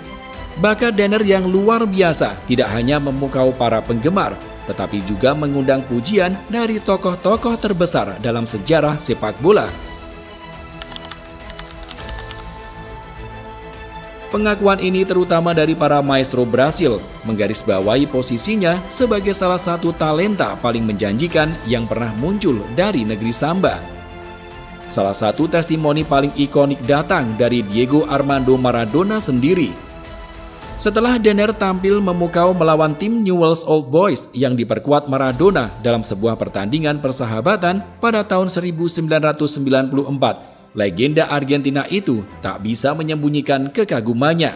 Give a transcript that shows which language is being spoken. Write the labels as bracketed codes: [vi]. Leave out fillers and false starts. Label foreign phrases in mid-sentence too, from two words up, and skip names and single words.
[id] Bakat Denner yang luar biasa tidak hanya memukau para penggemar, tetapi juga mengundang pujian dari tokoh-tokoh terbesar dalam sejarah sepak bola. Pengakuan ini terutama dari para maestro Brasil, menggarisbawahi posisinya sebagai salah satu talenta paling menjanjikan yang pernah muncul dari negeri Samba. Salah satu testimoni paling ikonik datang dari Diego Armando Maradona sendiri. Setelah Denner tampil memukau melawan tim Newell's Old Boys yang diperkuat Maradona dalam sebuah pertandingan persahabatan pada tahun 1994, legenda Argentina itu tak bisa menyembunyikan kekagumannya.